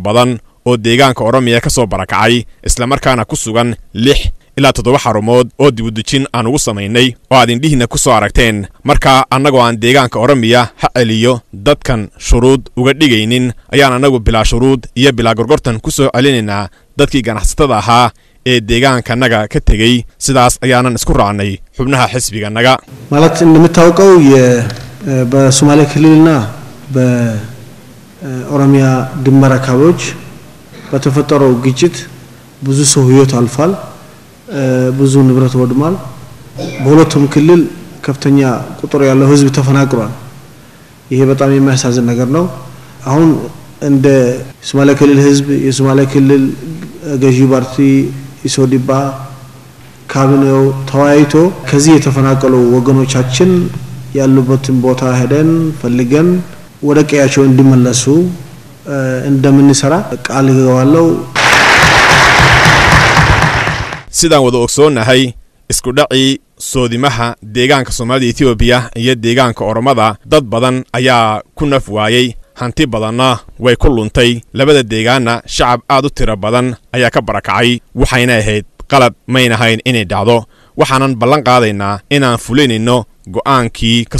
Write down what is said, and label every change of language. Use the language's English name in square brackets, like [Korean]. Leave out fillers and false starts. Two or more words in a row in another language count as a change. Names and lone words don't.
[Somali] badan oo deegaanka Oromiya ka soo barakacay isla markaana ku sugan 6 ilaa 7 xarumood oo dibudujin aan ugu sameynay oo aad indhihiina ku soo aragteen marka annagoo aan deegaanka Oromiya ha celiyo dadkan shuruud uga dhigaynin ayaan annagu bilaa shuruud iyo bilaa gorgortan ku soo celinaynaa dadkii ganacsatada ahaa ee deegaankanaga ka tegay sidaas ayaanan isku raacnay xubnaha xisbiganaga [Amharic] ማለት እንደምታውቀው በሶማሌ ክልልና በኦሮሚያ ድንበር አካባቢዎች በተፈጠረው ግጭት ብዙ ሰው ህይወት አልፏል ብዙ ንብረት ወድሟል በሁለቱም ክልል ከፍተኛ ቁጥር ያለው ህዝብ ተፈናቅሏል ይሄ በጣም የሚያሳዝን ነገር ነው አሁን እንደ ሶማሌ ክልል ህዝብ የሶማሌ ክልል ገዢ ፓርቲ ኢሶዲባ ካቢኔው ተወያይቶ ከዚህ የተፈናቀሉ ወገኖቻችን ያሉበትን ቦታ ሄደን ፈልገን ወደ ቀያቸው እንዲመለሱ እንደምንሰራ ቃል ገባለው [Somali] sidaan wada ogsoonahay isku dhacii soodimaha deegaanka Soomaalida Ethiopia iyo deegaanka Oromada dad badan ayaa ku naf waayay hanti badanna way ku luntay labada deegaana shacab aad u tiro badan ayaa ka barakacay waxayna ahayd qalad maynahayn inay dhacdo waxaanan ballan qaadaynaa inaan fulinayno go'aankii ka